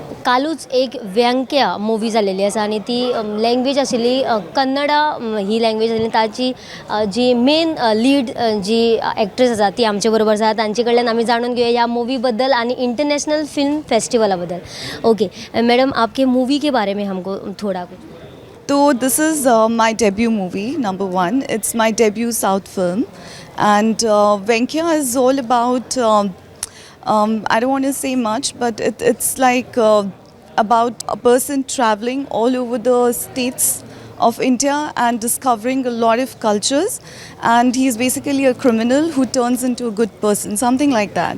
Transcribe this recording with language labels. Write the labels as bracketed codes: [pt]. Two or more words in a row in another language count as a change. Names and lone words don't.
[kok] कालूच एक व्यंग्या मुवी जालेली आसा आनी ती लँग्वेज आशिल्ली कन्नडा ही लँग्वेज आशिल्ली ताची जी [en] main lead [kok] जी एक्ट्रेस आसा ती आमचे बरोबर आसा तांचे कडल्यान आमी जाणून घेवया ह्या मुवी बद्दल आनी [en] international film [kok] फेस्टिवला बद्दल. [en] okay madam, [hi] आपके मूवी के बारे में हमको थोड़ा कुछ. [en] So this is my debut movie, number one. It's my debut South film, and Venkya is all about. I don't want to say much, but it's like about a person traveling all over the states of India and discovering a lot of cultures, and he's basically a criminal who turns into a good person, something like that.